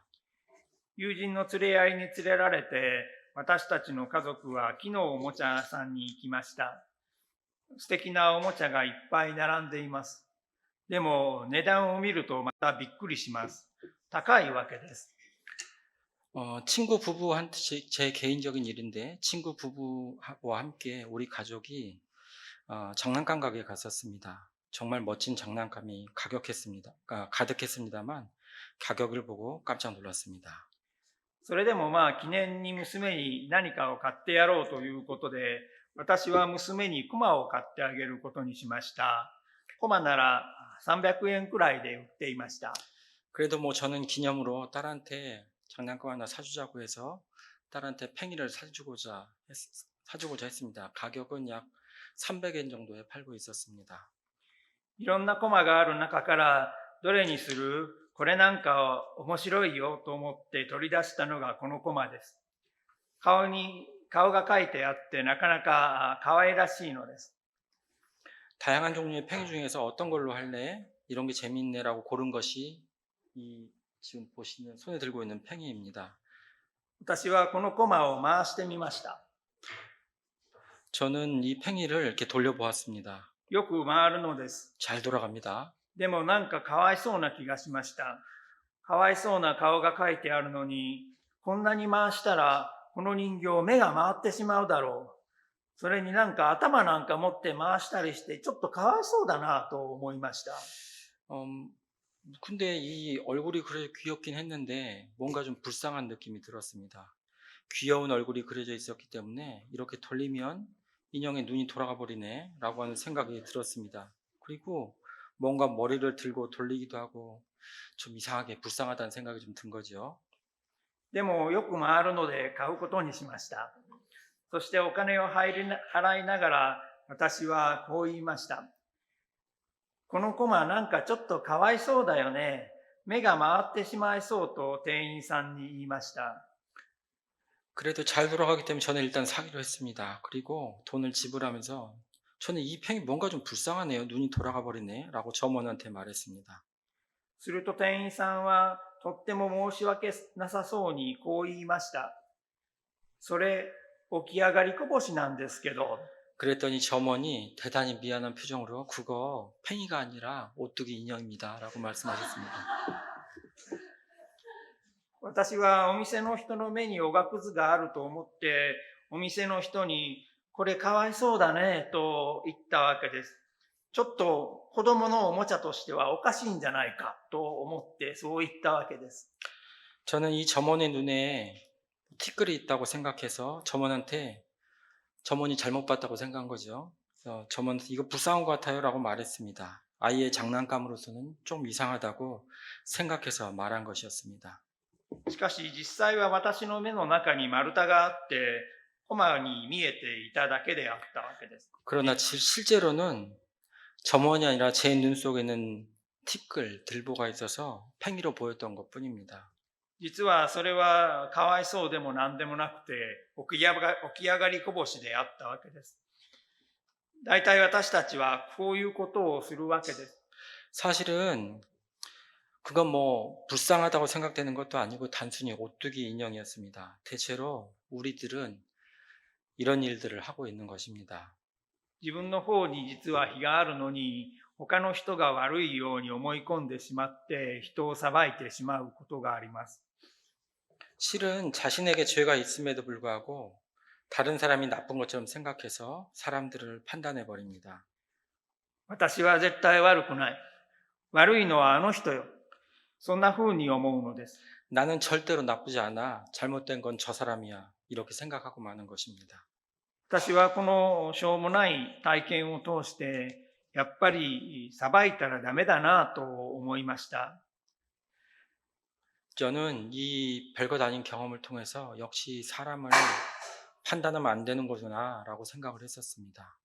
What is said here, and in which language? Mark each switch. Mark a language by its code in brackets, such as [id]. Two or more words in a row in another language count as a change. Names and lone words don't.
[ja] 友人の連れ合いに連れられて、私たちの家族は木のおもちゃ屋さんに行きました。素敵なおもちゃがいっぱい並んでいます。でも値段を見るとまたびっくりします。高いわけです。 [ko] 친구 부부한테 제 개인적인 일인데 친구 부부와 함께 우리 가족이 장난감 가게에 갔었습니다. 정말 멋진 장난감이 가득했습니다만 가격을 보고 깜짝 놀랐습니다. [ja] それでも記念に娘に何かを買ってやろうということで、私は娘にコマを買ってあげることにしました。コマなら300円くらいで売っていました。 [ko] 그래도 저는 기념으로 딸한테 장난감 하나 사주자고 해서 딸한테 팽이를 사주고자 했습니다. 가격은 약 300엔 정도에 팔고 있었습니다. [ja] いろんなコマがある中からどれにする？これなんか面白いよと思って取り出したのがこのコマです。顔が描いてあってなかなか可愛らしいのです。 [ko] 다양한 종류의 팽이 중에서 어떤 걸로 할래? 이런 게 재밌네라고 고른 것이 이 지금 보시는 손에 들고 있는 팽이입니다. [ja] 私はこのコマを回してみました。 [ko] 저는 이 팽이를 이렇게 돌려보았습니다. [ja] よく回るのです。 [ko] 잘 돌아갑니다. [ja] でもなんかかわいそうな気がしました。かわいそうな顔が描いてあるのに、こんなに回したらこの人形目が回ってしまうだろう。それになんか頭なんか持って回したりしてちょっとかわいそうだなと思いました。 [ko] 근데 이 얼굴이 그래 귀엽긴 했는데 뭔가 좀 불쌍한 느낌이 들었습니다. 귀여운 얼굴이 그려져 있었기 때문에 이렇게 돌리면 인형의 눈이 돌아가 버리네 라고 하는 생각이 들었습니다. 그리고 뭔가 머리를 들고 돌리기도 하고 좀 이상하게 불쌍하다는 생각이 좀 든 거죠. [ja] でもよく回るので買うことにしました。そしてお金を払いながら私はこう言いました。このコマなんかちょっとかわいそうだよね。目が回ってしまいそうと店員さんに言いました。 [ko] 그래도 잘 돌아가기 때문에 저는 일단 사기로 했습니다. 그리고 돈을 지불하면서 저는 이 팽이 뭔가 좀 불쌍하네요. 눈이 돌아가 버리네 라고 점원한테 말했습니다. [ja] すると店員さんはとっても申し訳なさそうにこう言いました。それ起き上がりこぼしなんですけど。 [ko] 그랬더니 점원이 대단히 미안한 표정으로 그거 팽이가 아니라 오뚜기 인형입니다 라고 말씀하셨습니다. [ja] 私はお店の人の目におがくずがあると思ってお店の人にこれかわいそうだねと言ったわけです。ちょっと子供のおもちゃとしてはおかしいんじゃないかと思ってそう言ったわけです。 [ko] 저는 이 점원의 눈에 티끌이 있다고 생각해서 점원이 잘못 봤다고 생각한 거죠. 그래서 점원한테 이거 불쌍한 것 같아요 라고 말했습니다. 아이의 장난감으로서는 좀 이상하다고 생각해서 말한 것이었습니다. [ja] しかし実際は私の目の中に丸太があってコマに見えていただけであったわけです。 [ko] 그러나 실제로는 점원이 아니라 제 눈 속에는 티끌, 들보가 있어서 팽이로 보였던 것 뿐입니다. [ja] 実はそれはかわいそうでも何でもなくて起き上がりこぼしであったわけです。大体私たちはこういうことをするわけです。 [ko] 사실은 그건 불쌍하다고 생각되는 것도 아니고 단순히 오뚜기 인형이었습니다. 대체로 우리들은 이런 일들을 하고 있는 것입니다. [ja] 自分の方に実は非があるのに他の人が悪いように思い込んでしまって人を裁いてしまうことがあります。 [ko] 실은 자신에게 죄가 있음에도 불구하고 다른 사람이 나쁜 것처럼 생각해서 사람들을 판단해 버립니다. [ja] 私は絶対悪くない。悪いのはあの人よ。そんな風に思うのです。 [ko] 나는 절대로 나쁘지 않아. 잘못된 건 저 사람이야. 이렇게 생각하고 마는 것입니다. [ja] 私はこのしょうもない体験を通してやっぱり裁いたらダメだなと思いました。 [ko] 저는 이 별것 아닌 경험을 통해서 역시 사람을 판단하면 안 되는 거구나 라고 생각을 했었습니다.